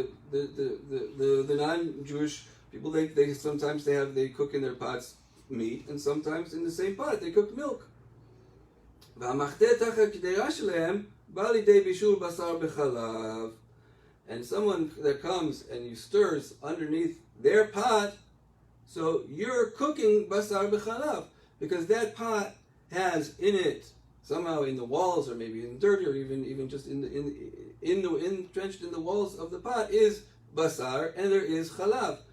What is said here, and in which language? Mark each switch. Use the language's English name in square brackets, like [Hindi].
[English] The non-Jewish people, they sometimes they cook in their pots meat, and sometimes in the same pot they cook milk. [Hebrew] והמחטא תחת קדירה שלהם בא לידי בישול בשר בחלב. [English] And someone that comes and you stirs underneath their pot, so you're cooking basar b'chalav, because that pot has in it, somehow in the walls, or maybe in dirt, or even just entrenched in the walls of the pot is basar, and there is chalav.